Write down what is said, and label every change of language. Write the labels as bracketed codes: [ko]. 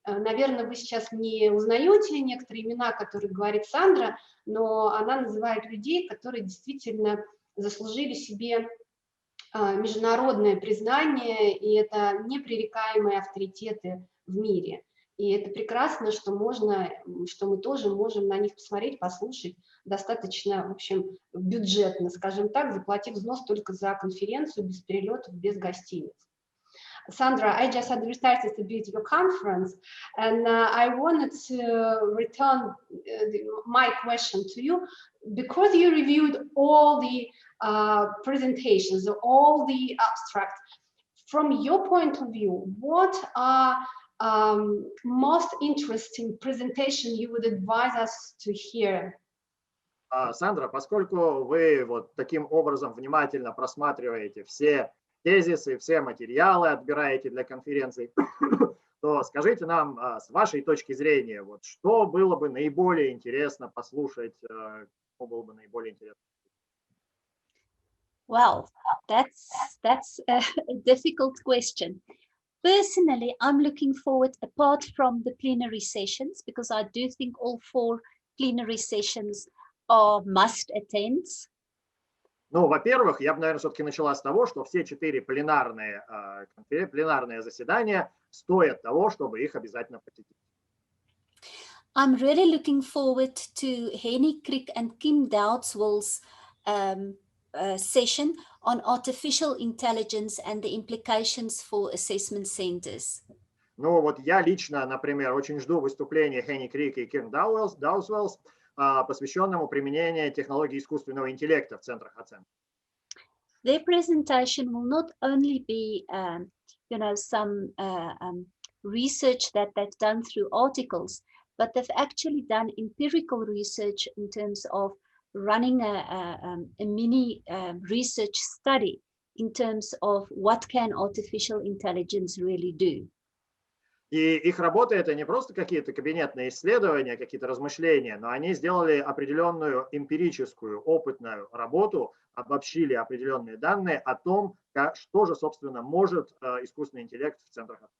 [ru] Наверное, вы сейчас не узнаете некоторые имена, которые говорит Сандра, но она называет людей, которые действительно заслужили себе международное признание, и это непререкаемые авторитеты в мире. И это прекрасно, что мы тоже можем на них посмотреть, послушать достаточно, в общем, бюджетно, скажем так, заплатив взнос только за конференцию, без перелетов, без гостиниц. [en] Sandra, I just advertised a bit your conference, and I wanted to return my question to you, because you reviewed all the presentations, all the abstracts. from your point of view, what are most interesting presentation you would advise us to hear? [ru] Сандра, поскольку вы вот таким образом внимательно просматриваете все тезисы, все материалы, отбираете для конференций, то скажите нам, с вашей точки зрения, вот, что было бы наиболее интересно послушать, что было бы наиболее интересно? [en] Well, that's a difficult question. Personally, I'm looking forward, apart from the plenary sessions, because I do think all 4 plenary sessions are must attends. [ru] Ну, во-первых, я бы, наверное, все-таки начала с того, что все 4 пленарные заседания стоят того, чтобы их обязательно посетить. [en] I'm really looking forward to Henny Crick and Kim Doudswell's session on artificial intelligence and the implications for assessment centers. [ru] Ну, вот я лично, например, очень жду выступления Henny Crick и Kim Doudswell's, посвященному применению технологий искусственного интеллекта в центрах оценки. [en] Their presentation will not only be, some research that they've done through articles, but they've actually done empirical research in terms of running a mini research study in terms of what can artificial intelligence really do. [ru] И их работа — это не просто какие-то кабинетные исследования, какие-то размышления, но они сделали определенную эмпирическую, опытную работу, обобщили определенные данные о том, что же, собственно, может искусственный интеллект в центрах.